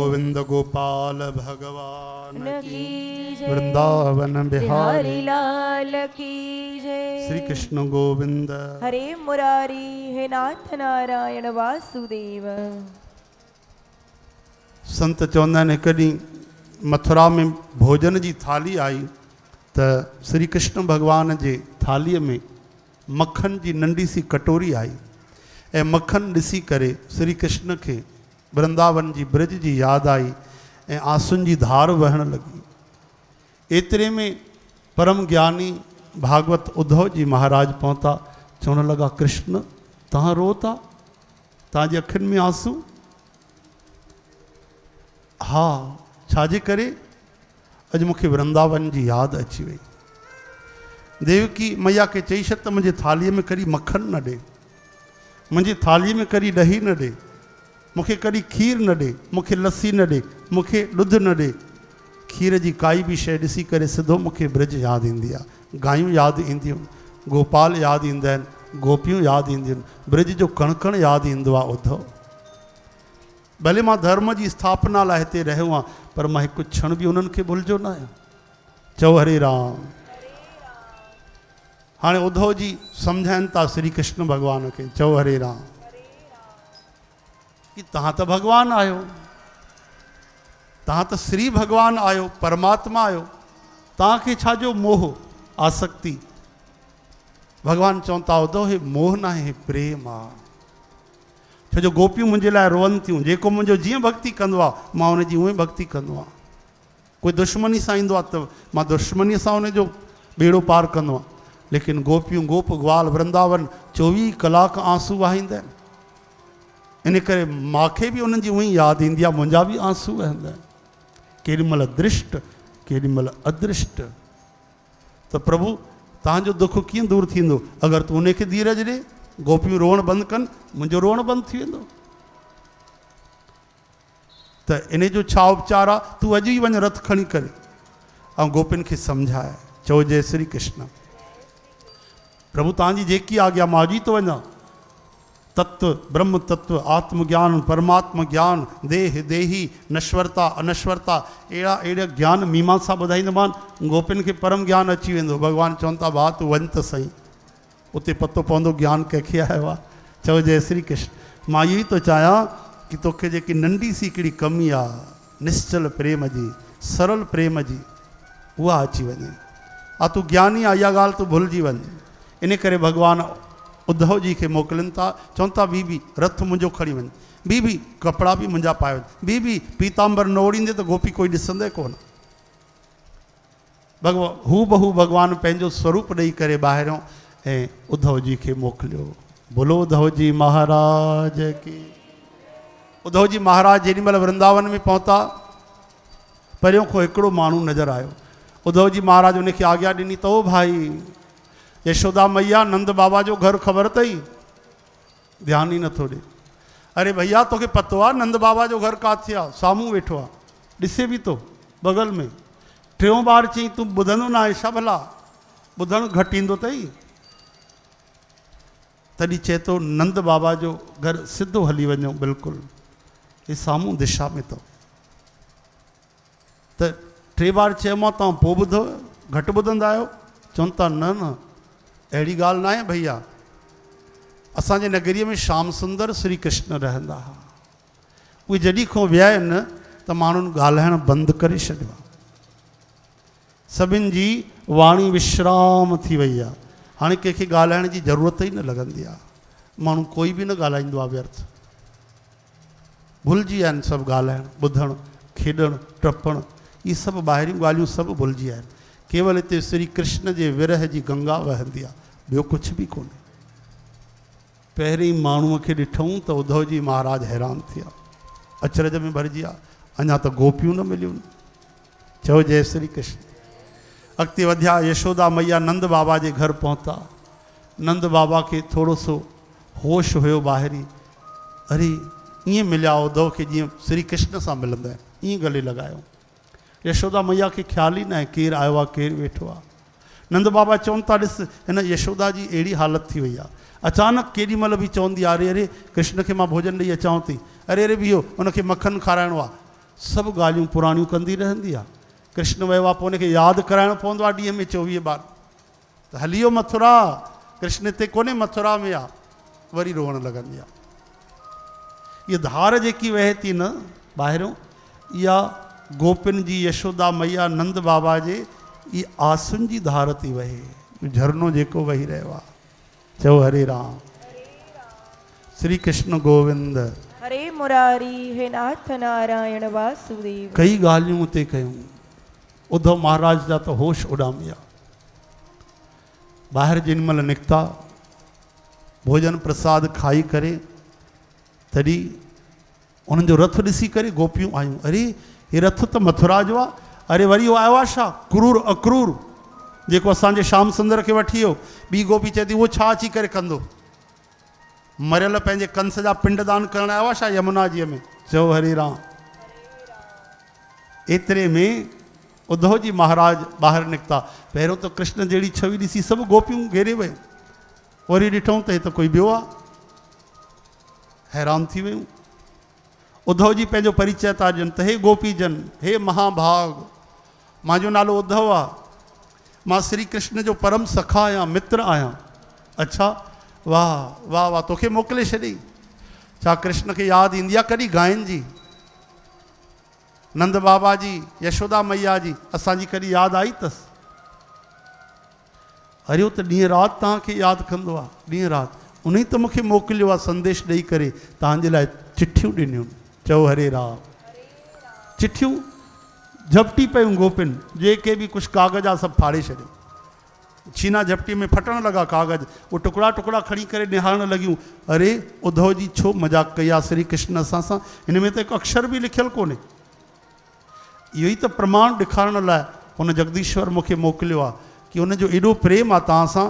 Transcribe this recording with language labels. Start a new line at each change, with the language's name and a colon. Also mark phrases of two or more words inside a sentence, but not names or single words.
Hindi: गोविंद गोपाल भगवान की जय। वृंदावन बिहारी बिहारी लाल की जय। श्री कृष्ण गोविंद। हरे मुरारी हे नाथ नारायण वासुदेव।
Sindhi: संत चवंदा आहिनि हिकु ॾींहुं मथुरा में भोजन जी थाली आई त श्री कृष्ण भगवान जे थालीअ में मक्खन जी नंढी सी कटोरी आई ऐं मक्खन ॾिसी करे श्री कृष्ण खे वृंदावन जी ब्रज जी यादि आई ऐं आंसुनि जी धार वहण लॻी। एतिरे में परम ज्ञानी भागवत उद्धव जी महाराज पहुता। चवण लॻा कृष्ण तव्हां रो था, तव्हांजी अखियुनि में आंसू? हा, छाजे करे? अॼु मूंखे वृंदावन जी यादि अची वई। देवकी मैया खे चई छॾ त मुंहिंजे थालीअ में कॾहिं मक्खन न ॾे, मुंहिंजी थालीअ में कॾहिं ॾही न ॾे, मूंखे कॾहिं खीर न ॾे, मूंखे लस्सी न ॾे, मूंखे ॾुध न ॾे। खीर जी काई बि शइ ॾिसी करे सिधो मूंखे ब्रज यादि ईंदी आहे, गायूं यादि ईंदियूं, गोपाल यादि ईंदा आहिनि, गोपियूं यादि ईंदियूं आहिनि, ब्रज जो कण कण यादि ईंदो आहे उद्धव। भले मां धर्म जी स्थापना लाइ हिते रहियो आहियां, पर मां हिकु क्षण बि उन्हनि खे भुलिजो न आहियां। चओ हरे राम। हाणे उद्धव जी सम्झाइनि था श्री कृष्ण भॻवान खे, चओ हरे राम, कि तव्हां त भॻवानु आहियो, तव्हां त श्री भॻवानु आहियो, परमात्मा आहियो, तव्हांखे छाजो मोह आसक्ति? भॻवानु चवनि था उद्धव हे मोह न आहे, हे प्रेम आहे। छो जो गोपियूं मुंहिंजे लाइ रोअनि थियूं, जेको मुंहिंजो जीअं भक्ति कंदो आहे मां हुनजी उहे भक्ति कंदो आहियां। कोई दुश्मनी सां ईंदो आहे त मां दुश्मनीअ सां हुनजो बेड़ो पार कंदो आहियां। लेकिन गोपियूं गोप ग्वाल वृंदावन 24 कलाक आंसू वहाईंदा आहिनि, इन करे मूंखे बि उन्हनि जी उहा ई यादि ईंदी आहे, मुंहिंजा बि आंसू वहंदा आहिनि, केॾीमहिल दृष्ट केॾीमहिल अदृष्ट। त प्रभु तव्हांजो दुख कीअं दूरि थींदो? अगरि तूं उनखे धीरज ॾे, गोपियूं रोअण बंदि कनि, मुंहिंजो रोअण बंदि थी वेंदो। त इन जो छा उपचार आहे? तूं अॼु ई वञ रथ खणी करे ऐं गोपियुनि खे सम्झाए, चओ जय श्री कृष्ण। प्रभु तव्हांजी जेकी आज्ञा मां अॼु ई थो वञा। तत्व ब्रह्म तत्व आत्मज्ञान परमात्मा ज्ञान देह देही नश्वरता अनश्वरता अहिड़ा ज्ञान मीमांसा ॿुधाईंदोमांनि, गोपियुनि खे परम ज्ञान अची वेंदो। भॻवानु चवनि था भाउ तूं वञ त सही, उते पतो पवंदो ज्ञान कंहिंखे आयो आहे। चओ जय श्री कृष्ण। मां इहो ई थो चाहियां कि तोखे जेकी नंढी सी हिकिड़ी कमी आहे निश्चल प्रेम जी, सरल प्रेम जी, उहा अची वञे। तूं ज्ञानी आहे, इहा ॻाल्हि तूं भुलिजी वञ। इन करे भॻवानु उद्धव जी खे मोकिलिनि था, चवनि था बी रथ मुंहिंजो खणी वञ, बी कपिड़ा बि मुंहिंजा पाए वञ, बी पीताम्बर न ओड़ींदे त गोपी कोई ॾिसंदे कोन। हू बहू भॻवानु पंहिंजो स्वरूप ॾेई करे ॿाहिरियों ऐं उद्धव जी खे मोकिलियो।
Hindi: बोलो उद्धव जी महाराज की।
Sindhi: उद्धव जी महाराज जेॾी महिल वृंदावन में पहुता, परियों खां हिकिड़ो माण्हू नज़र आयो। उद्धव जी महाराज उनखे आज्ञा ॾिनी त ओ भाई यशोदा मैया नंद बाबा जो घर ख़बर अथई? ध्यानु ई नथो ॾे। अरे भैया तोखे पतो आहे नंद बाबा जो घर किथे आहे? साम्हूं वेठो आहे, ॾिसे बि थो बगल में। टियों बार चई तूं ॿुधंदो न आहे छा? भला ॿुधणु घटि ईंदो अथई? तॾहिं चए थो नंद बाबा जो घर सिधो हली वञो, बिल्कुलु हे साम्हूं दिशा में अथव। त टे बार चयोमांव तव्हां पोइ ॿुधो, घटि ॿुधंदा आहियो? चवनि था न अहिड़ी ॻाल्हि न आहे भैया, असांजे नगरीअ में श्याम सुंदर श्री कृष्ण रहंदा हुआ, उहे जॾहिं खां विया आहिनि त माण्हुनि ॻाल्हाइणु बंदि करे छॾियो आहे, सभिनि जी वाणी विश्राम थी वई आहे। हाणे कंहिंखे ॻाल्हाइण जी ज़रूरत ई न लॻंदी आहे, माण्हू कोई बि न ॻाल्हाईंदो आहे व्यर्थ, भुलिजी विया आहिनि सभु ॻाल्हाइणु ॿुधणु खेॾणु टपणु, इहे सभु ॿाहिरियूं ॻाल्हियूं सभु भुलिजी विया आहिनि। केवल हिते श्री कृष्ण जे विरह जी गंगा वहंदी आहे, ॿियो कुझु बि कोन्हे। पहिरीं माण्हूअ खे ॾिठूं त उद्धव जी महाराज हैरान थिया, अचरज में भरिजी विया, अञा त गोपियूं न मिलियूं। चओ जय श्री कृष्ण। अॻिते वधिया, यशोदा मैया नंद बाबा जे घर पहुता। नंद बाबा खे थोरो सो होश हुयो ॿाहिरी, अरे ईअं मिलिया उद्धव खे जीअं श्री कृष्ण सां मिलंदा आहिनि, ईअं गले लॻायो। यशोदा मैया खे ख़्याल ई न आहे केरु आयो आहे केरु वेठो आहे। नंद बाबा चवनि था ॾिस हिन यशोदा जी अहिड़ी हालत थी वई आहे, अचानक केॾी महिल बि चवंदी आहे अरे अरे कृष्ण खे मां भोजन ॾेई अचांव थी, अरे अरे बीहो उनखे मखन खाराइणो आहे, सभु ॻाल्हियूं पुराणियूं कंदी रहंदी आहे। कृष्ण वियो आहे, पोइ उनखे यादि कराइणो पवंदो आहे ॾींहं में 24 बार, त हली वियो मथुरा, कृष्ण हिते कोन्हे मथुरा में आहे, वरी रोअण लॻंदी आहे। इहा धार जेकी वहे थी न ॿाहिरियों, इहा गोपिन जी यशोदा मैया नंद बाबा जे इहा आंसुनि जी धार थी वहे, झरनो जेको वही रहियो आहे। चओ हरे राम, श्री कृष्ण गोविंद
Hindi: हरे मुरारी, हे नाथ नारायण वासुदेव।
Sindhi: कई ॻाल्हियूं उते कयूं। उद्धव महाराज जा त होश उॾामिया। ॿाहिरि जेॾी महिल निकिता, भोजन प्रसाद खाई करे, तॾहिं उन्हनि जो रथ ॾिसी करे गोपियूं आयूं, अरे हे रथ त मथुरा जो आहे। अरे वरी उहो आयो आहे छा, क्रूर अक्रूर जेको असांजे श्याम सुंदर खे वठी वियो। ॿी गोपी चए थी उहो छा अची करे कंदो, मरियल पंहिंजे कंस जा पिंडदान करण आयो आहे छा यमुना जीअ में। चओ हरे राम। एतिरे में उद्धव जी महाराज ॿाहिरि निकिता। पहिरियों त कृष्ण जहिड़ी छवि ॾिसी सभु गोपियूं घेरे वियूं, वरी ॾिठूं त हे त कोई ॿियो आहे, हैरान थी वियूं। उद्धव जी पंहिंजो परिचय था ॾियनि त हे गोपीजन, हे महाभाग, मुंहिंजो नालो उद्धव आहे, मां श्री कृष्ण जो परम सखा आहियां, मित्र आहियां। अच्छा, वाह वाह वाह, तोखे मोकिले छॾी। छा कृष्ण खे यादि ईंदी आहे कॾहिं गायनि जी, नंद बाबा जी, यशोदा मैया जी, असांजी कॾहिं यादि आई अथसि? अरे उहो त ॾींहुं राति तव्हांखे यादि कंदो आहे, ॾींहुं राति। उन ई त मूंखे मोकिलियो आहे संदेश ॾेई करे, तव्हांजे लाइ चिठियूं ॾिनियूं। चओ हरे राम। चिठियूं झपटी पियूं गोपिन, जेके बि कुझु कागज़ आहे सभु फाड़े छॾियो। छीना झपटी में फटण लॻा कागज़, उहे टुकड़ा टुकड़ा खणी करे निहारण लॻियूं। अरे उद्धव जी छो मज़ाक कई आहे श्री कृष्ण असां सां, हिन में त हिकु अक्षर बि लिखियलु कोन्हे। इहो ई त प्रमाण ॾेखारण लाइ हुन जगदीश्वर मूंखे मोकिलियो आहे कि हुनजो एॾो प्रेम आहे तव्हां सां।